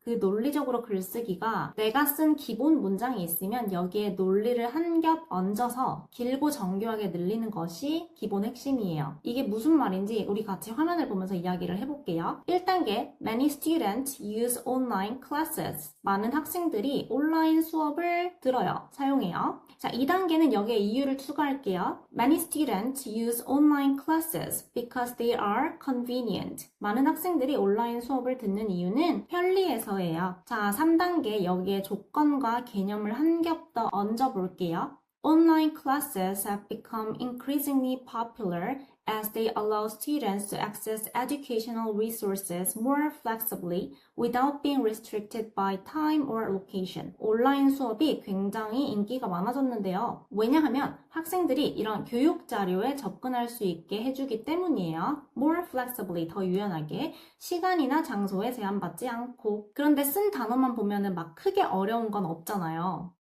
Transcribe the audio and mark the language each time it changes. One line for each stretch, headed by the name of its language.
Korean: 그 논리적으로 글쓰기가 내가 쓴 기본 문장이 있으면 여기에 논리를 한 겹 얹어서 길고 정교하게 늘리는 것이 기본 핵심이에요. 이게 무슨 말인지 우리 같이 화면을 보면서 이야기를 해볼게요. 1단계,
English: Many students use online classes.
Korean: 많은 학생들이 온라인 수업을 들어요. 사용해요. 자, 2단계는 여기에 이유를 추가할게요.
English: Many students use online classes because they are convenient.
Korean: 많은 학생들이 온라인 수업을 듣는 이유는 편리해서예요. 자, 3단계 여기에 조건과 개념을 한 겹 더 얹어 볼게요.
English: Online classes have become increasingly popular as they allow students to access educational resources more flexibly without being restricted by time or location.
Korean: 온라인 수업이 굉장히 인기가 많아졌는데요. 왜냐하면 학생들이 이런 교육 자료에 접근할 수 있게 해주기 때문이에요.
English: More flexibly,
Korean: 더 유연하게, 시간이나 장소에 제한받지 않고. 그런데 쓴 단어만 보면은 막 크게 어려운 건 없잖아요.